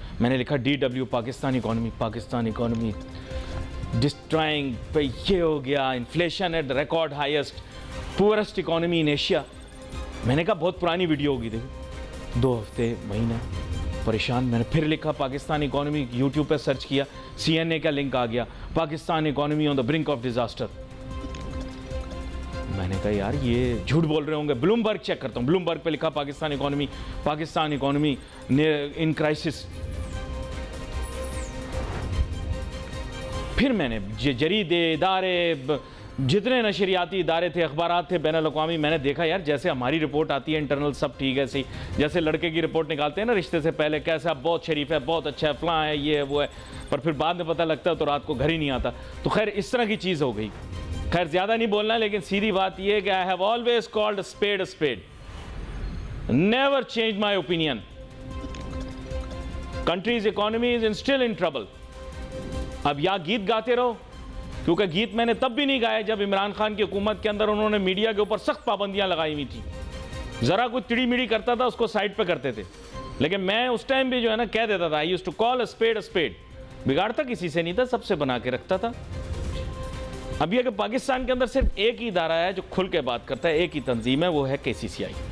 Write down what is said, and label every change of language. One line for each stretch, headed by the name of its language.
Urdu: میں نے لکھا DW پاکستان اکانومی ڈسٹرائنگ پہ یہ ہو گیا.
English: Inflation at record highest, poorest economy in Asia.
Urdu: میں نے کہا بہت پرانی ویڈیو ہوگی. دیکھو 2 ہفتے مہینہ پریشان. میں نے پھر لکھا پاکستان اکانومی. یوٹیوب پہ سرچ کیا. CNA کا لنک آ گیا.
English: Pakistan economy on the brink of disaster.
Urdu: میں نے کہا یار یہ جھوٹ بول رہے ہوں گے. بلومبرگ چیک کرتا ہوں. بلومبرگ پہ لکھا
English: Pakistan economy in crisis.
Urdu: پھر میں نے جریدے، ادارے، جتنے نشریاتی ادارے تھے، اخبارات تھے بین الاقوامی، میں نے دیکھا یار جیسے ہماری رپورٹ آتی ہے انٹرنل سب ٹھیک ہے. جیسے لڑکے کی رپورٹ نکالتے ہیں نا رشتے سے پہلے، کیسا بہت شریف ہے، بہت اچھا ہے، فلاں ہے، یہ ہے وہ ہے، پر پھر بعد میں پتہ لگتا ہے تو رات کو گھر ہی نہیں آتا. تو خیر اس طرح کی چیز ہو گئی. خیر زیادہ نہیں بولنا، لیکن سیدھی بات یہ ہے کہ
English: I have always called a spade. Never changed my opinion. Country's economy is still in trouble.
Urdu: اب یا گیت گاتے رہو، کیونکہ گیت میں نے تب بھی نہیں گائے جب عمران خان کی حکومت کے اندر انہوں نے میڈیا کے اوپر سخت پابندیاں لگائی ہوئی تھی. ذرا کوئی تڑی میڑی کرتا تھا اس کو سائڈ پہ کرتے تھے. لیکن میں اس ٹائم بھی جو ہے نا کہہ دیتا تھا
English: I used to call a spade.
Urdu: بگاڑتا کسی سے نہیں تھا، سب سے بنا کے رکھتا تھا. اب یہ کہ پاکستان کے اندر صرف ایک ہی ادارہ ہے جو کھل کے بات کرتا ہے، ایک ہی تنظیم ہے، وہ ہے KCCI.